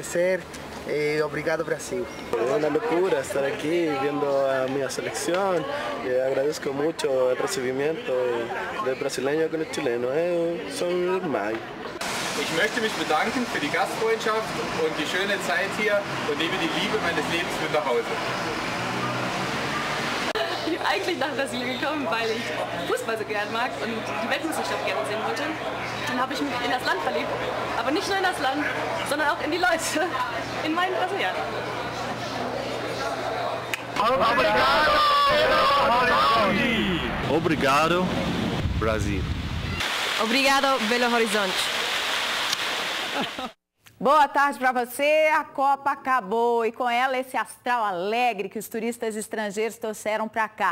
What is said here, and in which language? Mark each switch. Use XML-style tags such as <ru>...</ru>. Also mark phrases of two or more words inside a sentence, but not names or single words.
<pt>agradecer. Obrigado, Brasil. É uma loucura estar aqui vendo a minha seleção. Agradeço muito o recebimento do brasileiro com o chileno. São normais.</pt> <de>Ich möchte mich bedanken für die Gastfreundschaft und die schöne Zeit hier und nehme die Liebe meines Lebens mit nach Hause. Ich bin eigentlich nach Brasilien gekommen, weil ich Fußball so gern mag und die Weltmeisterschaft gerne sehen wollte. Dann habe ich mich in das Land verliebt, aber nicht nur in das Land, sondern auch in die Leute, in meinen Brasilianer.</de> <pt>Obrigado, Brasil. Obrigado, Belo Horizonte. Boa tarde para você. A Copa acabou e com ela esse astral alegre que os turistas estrangeiros trouxeram para cá.</pt>